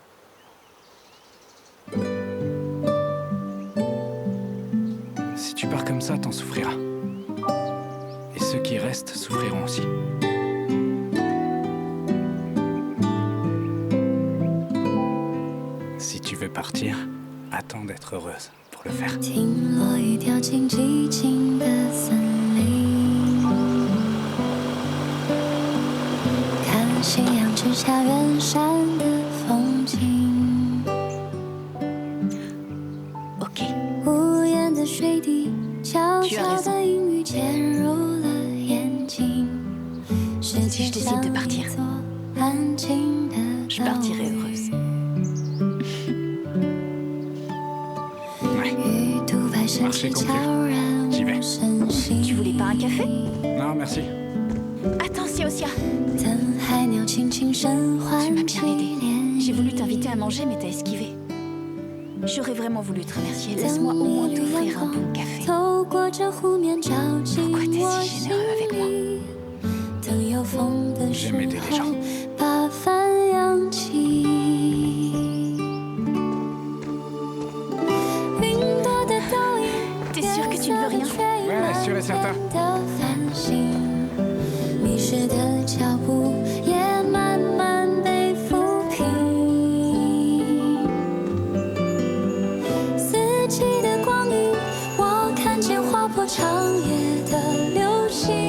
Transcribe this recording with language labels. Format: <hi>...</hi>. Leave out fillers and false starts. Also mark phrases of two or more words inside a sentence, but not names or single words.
<fr>Si tu pars comme ça, t'en souffriras. Et ceux qui restent souffriront aussi. Si tu veux partir, attends d'être heureuse pour le faire.</fr> <zh>听落雨掉进寂静的森林，看夕阳之下远山的风景。</zh> <fr>Ok.</fr> <zh>无言的水滴，悄悄的阴雨潜入了眼睛。世界像一座安静的</zh> <fr>Je partirai heureuse. Marché conclu. J'y vais. Tu voulais pas un café? Non, merci. Attends, Xiaoxia.</fr> <zh>等海鸟轻轻声</zh> <fr>Tu m'as</fr> <zh>唤起</zh> <fr>bien aidé.</fr> <zh>涟</zh> <fr>J'ai voulu t'inviter à manger, mais t'as esquivé. J'aurais vraiment voulu te remercier. Laisse-moi au moins t'offrir un bon café.</fr> <zh>透过这湖面照进</zh> <fr>Pourquoi t'es</fr> <zh>我</zh> <fr>si</fr> <zh>心</zh> <fr>généreux avec moi?</fr> <zh>里。等有风的时</zh> <fr>J'aime aider les gens.</fr> <zh>候，把帆扬起。云朵的倒影，</zh> <fr>T'es sûr que tu ne veux rien? Ouais, sûr et certain.</fr> <zh>的繁星，迷失的脚步也慢慢被抚平。四季的光影，我看见划破长夜的流星。</zh>